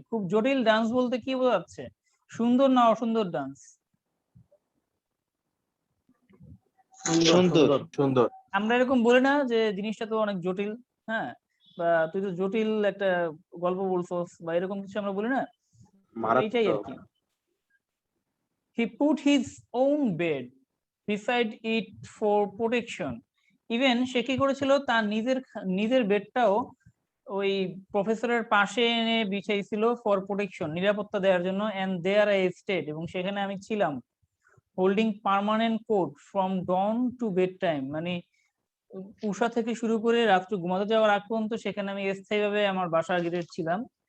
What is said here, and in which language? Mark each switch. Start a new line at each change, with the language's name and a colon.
Bangla: খুব জটিল ডান্স বলতে কি বোঝাচ্ছে? সুন্দর না অসুন্দর ডান্স? সুন্দর সুন্দর। আমরা এরকম বলি না যে জিনিসটা তো অনেক জটিল, হ্যাঁ, বা তুই তো জটিল একটা গল্প বলছস, বা এরকম কিছু আমরা বলি না, এইটাই আর কি।
English: He put his own bed beside it for protection.
Bangla: Even সে কি করেছিল, তার নিজের বেডটাও ওই প্রফেসরের পাশে এনে বিছাইছিল
English: for protection,
Bangla: নিরাপত্তা দেওয়ার জন্য।
English: and there I stayed,
Bangla: এবং সেখানে আমি ছিলাম।
English: holding permanent court from dawn to bedtime,
Bangla: মানে উষা থেকে শুরু করে রাত্রে ঘুমাতে যাওয়ার আগ পর্যন্ত সেখানে আমি স্থায়ীভাবে আমার বাসার গেটে ছিলাম।